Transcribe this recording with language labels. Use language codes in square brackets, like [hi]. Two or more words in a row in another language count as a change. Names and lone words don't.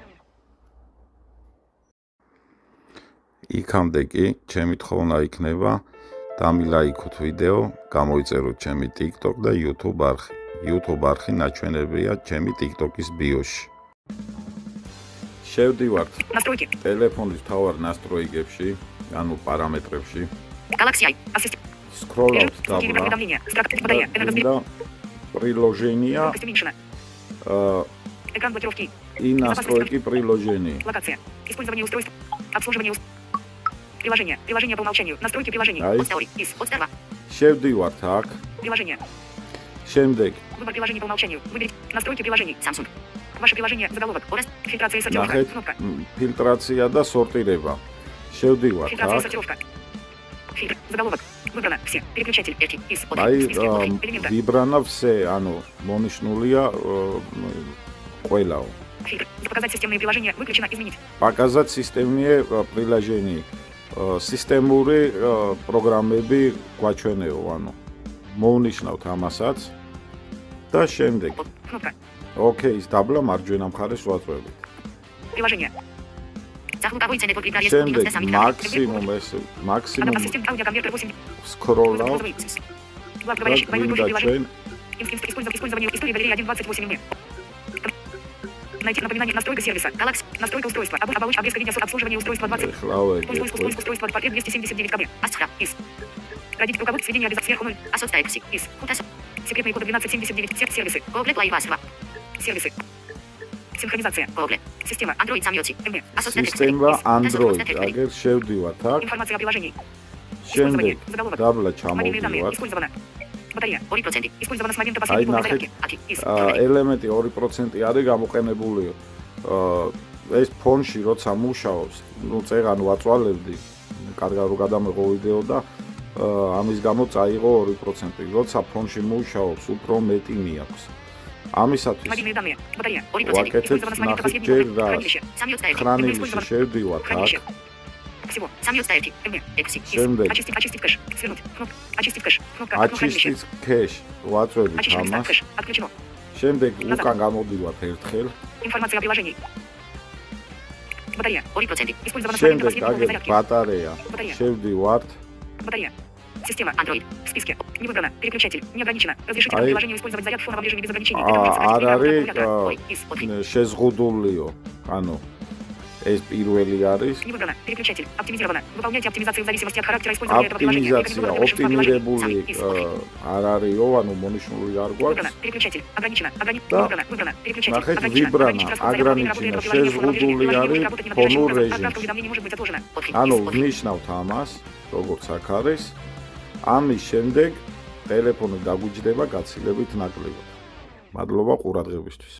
[ka] იქამდე კი ჩემი თხოვნა იქნება დამილაიქოთ ვიდეო, გამოიწეროთ ჩემი TikTok და YouTube არხი. YouTube არხი ნაჩვენებია ჩემი TikTok-ის ბიოში. შევდივართ ტელეფონის მთავარ настройкებში, ანუ პარამეტრებში. [ru] Scroll-out табла. Приложения. Экран блокировки. И настройки приложений. Локация. Использование устройств. Обслуживание приложения. Приложение по умолчанию. Настройки приложений. Подстава. [ka] Შევდივართ აქ. [ru] Приложение. [ka] Შემდეგ. [ru] Выбор приложений по умолчанию. Выберите настройки приложений. Samsung. Ваше приложение. Заголовок. Фильтрация и сортировка. Кнопка. [ka] Фильтрация და სორტირება. Შევდივართ [ru] Фильтрация и [ka] აქ. [ru] сортировка. Фильтр. Заголовок. Выбрано все. Переключатель. Из. Выбрано все, [ka] ანუ მონიშნულია ყველაო. [ru] Фильтр. Показать системные приложения. Выключено. Изменить. Показать системные приложения. [ka] Системური პროგრამები გვაჩვენეო, ანუ მოვნიშნავთ ამასაც და შემდეგ. [ru] Кнопка. [ka] ოკეის დაბლა მარჯვენა მხარეს ვაწვევით. [ru] Приложение. [ka] შემდეგ максимум [ru] Ассистент аудиоконвертер 8. scroll-out. Использование истории галереи 1.28 МБ. Найти напоминание настройка сервиса. Настройка устройства. Обрезка видео обслуживание устройства 20. Устройство портрет 279 КБ. Родить руководство сведения сверху 0. Секретные коды 1279. Сервисы. Сервисы. Синхронизация. Система Android самьёти. [ka] Система Android. Агер შევდივართ აქ. [ru] Информация о приложении. [ka] შემდეგ დაბლა ჩამოვდივართ. [ru] Использовано. Батарея 2%. Использовано с момента последней зарядки. [ka] ელემენტი 2% არის გამოყენებულიო. ეს ფონში როცა მუშაობს, წერან ვაწვალებდი, კარგად რო გადამეღო ვიდეო და ამის გამო წაიღო 2%. როცა ფონში მუშაობს, უფრო მეტი მიაქვს. ამისათვის ვაკეთებ ნახეჯერ და ხრანებაში შევდივართ აქ. [ru] Всего. 191 МБ. [ka] Შემდეგ. [ru] Очистить кэш. Свернуть. Кнопка. Очистить кэш. Кнопка. Очистить кэш. [ka] ვაწვევით ამას. [ru] Кэш. Отключено. [ka] შემდეგ უკან გამოდივართ ერთხელ. [ru] Информация о приложении. Батарея 2%. Использовано с [ka] შემდეგ [ru] момента последней [ka] აგერ [ru] зарядки. [ka] ბატარეა. [ru] Батарея. [ka] შევდივართ. [ru] Батарея. Система Android. В списке. Не выбрано. Переключатель. Не ограничено. Разрешите приложению использовать заряд в фоновом режиме без ограничений. [ka] არ არის შეზღუდულიო. ანუ ეს პირველი არის. [ru] Не выбрано. Переключатель. Оптимизировано. Выполняйте оптимизацию в зависимости от характера использования этого приложения. [ka] Оптимизировали არ არისო, ანუ მონიშნული არ გვაქვს. Переключатель. Ограничено. Выбрано. Переключатель. Ограничено. შეზღუდული არის ფონურ რეჟიმში. ანუ ვნიშნავთ ამას, როგორც აქ არის. ამის შემდეგ ტელეფონი დაგვიჯდება გაცილებით ნაკლებად. მადლობა ყურადღებისთვის.